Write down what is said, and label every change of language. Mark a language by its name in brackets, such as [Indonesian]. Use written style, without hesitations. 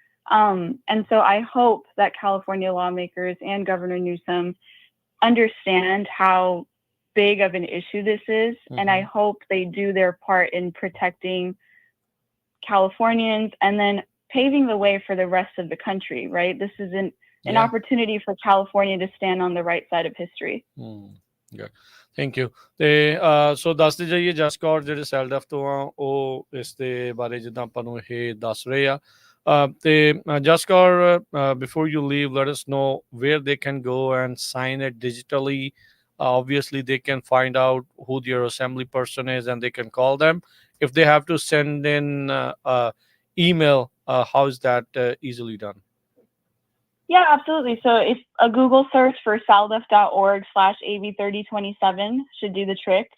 [English] And so I hope that California lawmakers and Governor Newsom understand how big of an issue this is, and I hope they do their part in protecting Californians and then paving the way for the rest of the country, right? This is an Yeah. opportunity for California to stand on the right side of history. Yeah. Thank you. [Punjabi] ਤੇ ਸੋ ਦੱਸਦੇ ਜਾਈਏ ਜਸਕੌਰ ਜਿਹੜੇ ਸੈਲਡਫ ਤੋਂ ਆ ਉਹ ਇਸ ਦੇ ਬਾਰੇ ਜਿੱਦਾਂ ਆਪਾਂ ਨੂੰ ਇਹ ਦੱਸ ਰਹੇ ਆ ਤੇ ਜਸਕੌਰ [English] before you leave, let us know where they can go and sign it digitally. Obviously they can find out who their assembly person is and they can call them. If they have to send in email, how is that easily done? Yeah, absolutely. So if a Google search for saldef.org/AB3027 should do the trick.